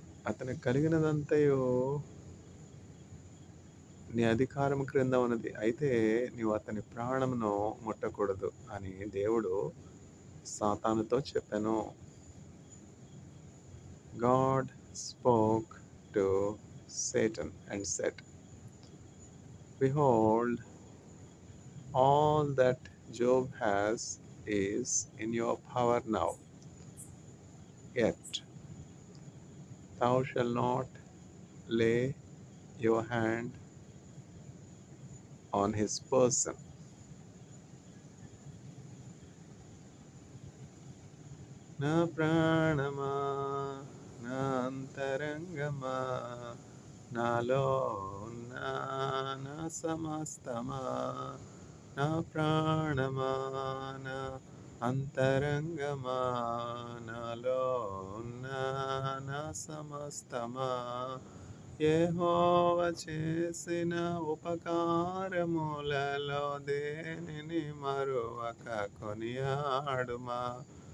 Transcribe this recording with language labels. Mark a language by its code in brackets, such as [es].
[te] అతనికి కలిగినదంతయు నీ అధికారం క్రింద ఉన్నది, అయితే నీవు అతని ప్రాణమును ముట్టకూడదు అని దేవుడు సాతానుతో చెప్పాను. [en] God spoke to Satan and said, Behold, all that Job has is in your power now. Yet thou shalt not lay your hand on his person. [te] నా ప్రాణమా నా అంతరంగమా నాలో ఉన్న నా సమస్తమా, నా ప్రాణమా నా అంతరంగమా నాలో ఉన్న నా సమస్తమా, యెహోవా చేసిన ఉపకారములలో దేనిని మరువక కొనియాడుమా.